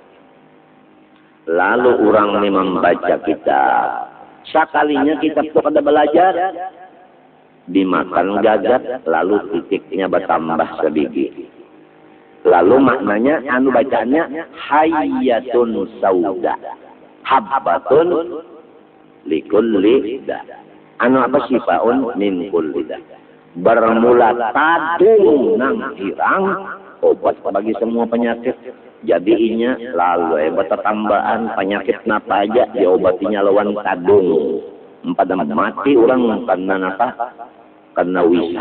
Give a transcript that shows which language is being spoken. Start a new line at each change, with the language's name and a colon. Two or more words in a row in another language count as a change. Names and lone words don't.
Indonesian: Lalu orang membaca kitab. Sekalinya kitab itu pada belajar. Dimakan gagat, lalu titiknya bertambah sebiji. Lalu maknanya anu bacaannya
Arabic: hayyatun sauda. Habbatun likulli da.
Indonesian: Anu apa
Arabic: sifaun min kulli da.
Banjar: Bermula tadung nang hirang obat bagi semua penyakit. Jadi inya lalu tambahan penyakit napa aja diobatinya lawan tadung. Pada mati orang karena apa? Karena wisa.